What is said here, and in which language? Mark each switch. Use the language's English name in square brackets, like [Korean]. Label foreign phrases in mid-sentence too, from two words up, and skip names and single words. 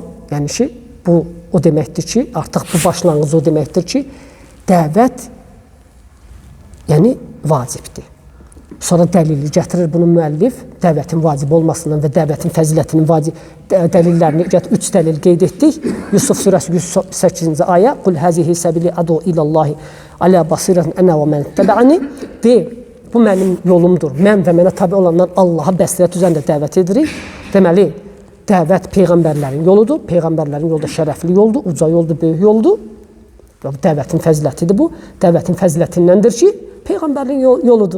[Azerbaijani] Yəni ki, bu o deməkdir ki, artıq bu başlanğıc o deməkdir ki, dəvət yəni vacibdir. Sonra dəlili gətirir bunu müəllif, dəvətin vacib olmasından və dəvətin fəzilətinin dəlillərini 3 dəlil qeyd etdik. Yusuf surəsi 108-ci ayə: [Arabic] "قل هذه سبيلي أدعو إلى الله على بصيرة أنا ومن اتبعني." [Azerbaijani] De, bu mənim yolumdur. Mən və mənə tabe olanlar Allaha bəsirət üzərində dəvət edirik. Deməli, dəvət peyğəmbərlərin yoludur. Peyğəmbərlərin yolu da şərəfli yoldur, uca yoldur, böyük yoldur. Dəvətin fəzilətidir bu. Dəvətin fəzilətindəndir ki, peyğəmbərlərin yoludur.